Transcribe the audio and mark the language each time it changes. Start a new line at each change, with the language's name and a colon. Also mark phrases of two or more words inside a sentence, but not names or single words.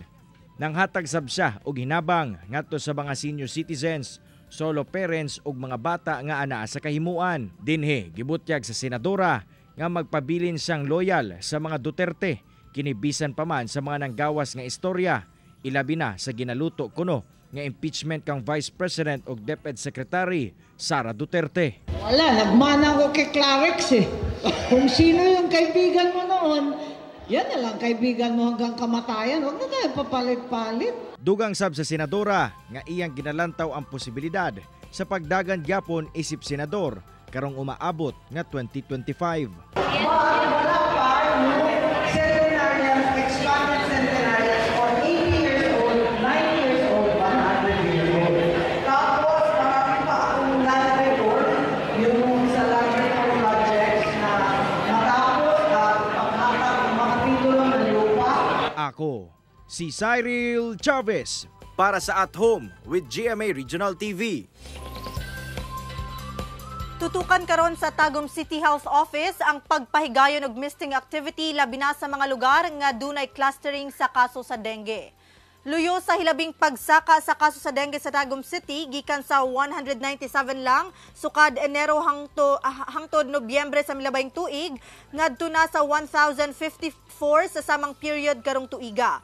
Cebuano: Nanghatag sab siya og hinabang ngadto sa mga
English: senior citizens, solo parents
Cebuano: ug mga bata nga anaa sa kahimuan. Dinhi gibutyag sa senadora nga magpabilin siyang loyal sa mga Duterte kinibisan pa man sa mga nanggawas nga istorya, ilabi na sa ginaluto kuno nga impeachment kang Vice President ug DepEd Secretary Sara Duterte.
Filipino: Wala, nagmana ko kay Clarex eh. Kung sino yung kaibigan mo noon, yan na lang kaibigan mo hanggang kamatayan. Huwag na tayo papalit-palit.
Cebuano: Dugang sab sa senadora nga iyang ginalantaw ang posibilidad sa pagdagan gyapon isip senador karong umaabot nga 2025.
Filipino: Wala pa yung
English: centenarian, expanded centenarian for 80 years old, 90 years old, 100 years old.
Filipino: Tapos marami pa akong
English: land record,
Filipino: yung sa
English: land record projects
Filipino: na matapos at paghatag ng mga titulo ng lupa. Ako, si Cyril Chavez Para sa At Home with GMA Regional TV.
Cebuano: Tutukan karon sa Tagum City Health Office ang pagpahigayon og
English: misting activity
Cebuano: labi na sa mga lugar nga dunay clustering sa kaso sa dengue. Luyo sa hilabing pagsaka sa kaso sa dengue sa Tagum City gikan sa 197 lang sukad Enero hangtod Nobyembre sa milabing tuig ngadto na sa 1,054 sa samang period karong tuiga.